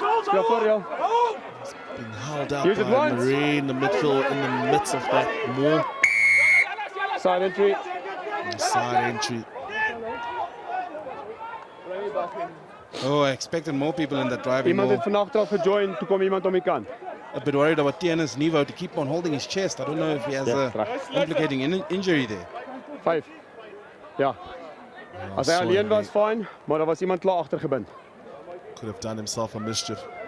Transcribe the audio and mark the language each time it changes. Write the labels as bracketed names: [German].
[English] Go for it. Being held out by Marie in the midfield in the midst of that maul. Side entry. And side entry. Oh, I expected more people in that driving [Afrikaans] Iemand [English] maul. [Afrikaans] het van agteraf gejoin, toe kom iemand om die kant. [English] A bit worried about Tiana's Nivo to keep on holding his chest. I don't know if he has a implicating injury there. [Afrikaans] 5. Ja. As hy alleen was, fine, maar daar was iemand klaar agter gebind. [English] Could have done himself a mischief.